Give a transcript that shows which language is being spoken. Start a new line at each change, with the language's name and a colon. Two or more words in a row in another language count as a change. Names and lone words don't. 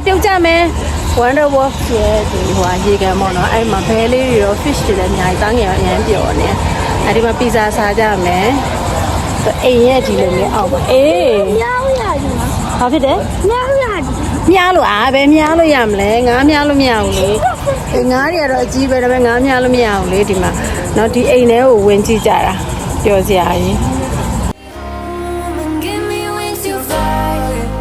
Burmese: ပြုတ်ကြမယ် Wonder World ရဲ့ဒီဟိုရေကန်ပေါ့နော်အဲ့မှာဘဲလေးတွေရော fish တွေလည်းအများကြီးတားငယ်အရင်ပြောနေအဲ့ဒီမှာပီဇာစားကြမယ်အိမ်ရဲ့ဒီလိုမျိုးအောက်ပါအေးမြောက်ရတယ်ဘာဖြစ်တယ်မြောက်ရတယ်မြောက်လို့ဘယ်မြောက်လို့ရမလဲငါးမြောက်လို့မရဘူးလေငါးတွေကတော့အကြီးပဲဒါပေမဲ့ငါးမြောက်လို့မရဘူးလေဒီမှာနော်ဒီအိမ်ထဲကိုဝင်ကြည့်ကြတာပျော်စရာကြီး
English: home and give me wings to fly.